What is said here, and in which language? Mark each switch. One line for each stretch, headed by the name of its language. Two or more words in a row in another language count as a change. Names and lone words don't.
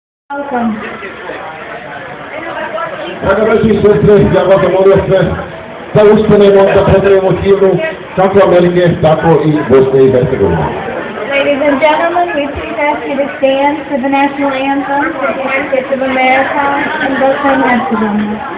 English: Welcome.
Bosnian: Draga braći i sestre, ja vas zamolio sve da ustanemo, da pozdravimo himnu kako Amerike, tako i Bosne i Hercegovine.
English: Ladies and gentlemen, we please ask you to stand for the national anthem, the United States of America, and Bosnia and Herzegovina.